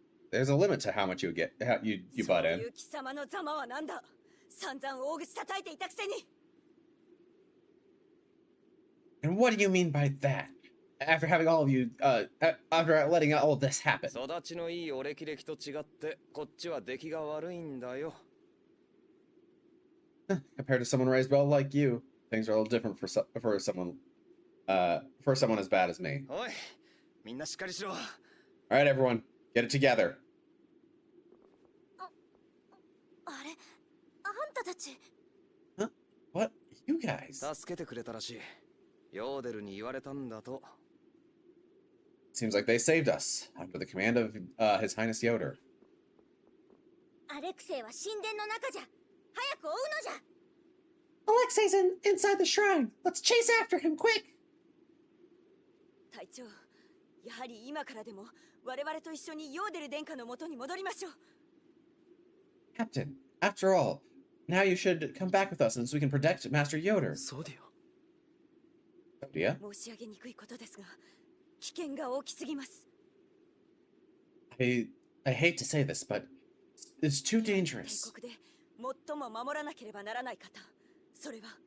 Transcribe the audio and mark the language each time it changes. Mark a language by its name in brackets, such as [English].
[English] There's a limit to how much you butt in. [Japanese] 貴様のざまはなんだ。散々大口叩いていたくせに。 [English] And what do you mean by that? After having all of you, after letting all of this happen. [Japanese] 育ちのいいお歴々と違って、こっちは出来が悪いんだよ。 [English] Compared to someone raised well like you, things are a little different for someone as bad as me. [Japanese] おい、みんなしっかりしろ。 [English] All right, everyone, get it together. [Japanese] あれ、あんたたち。 [English] Huh? What? You guys? [Japanese] 助けてくれたらしい。ヨーデルに言われたんだと。 [English] Seems like they saved us under the command of His Highness Yoder. [Japanese] アレクセイは神殿の中じゃ。早く追うのじゃ。 [English] Alexei's inside the shrine. Let's chase after him, quick! [Japanese] 隊長、やはり今からでも我々と一緒にヨーデル殿下の元に戻りましょう。 [English] Captain, after all, now you should come back with us so we can protect Master Yoder. [Japanese] ソディア、 [English] Sodia? [Japanese] 申し上げにくいことですが、危険が大きすぎます。 [English] I hate to say this, but it's too [Japanese] 帝 [English] dangerous. [Japanese] 国で最も守らなければならない方、それは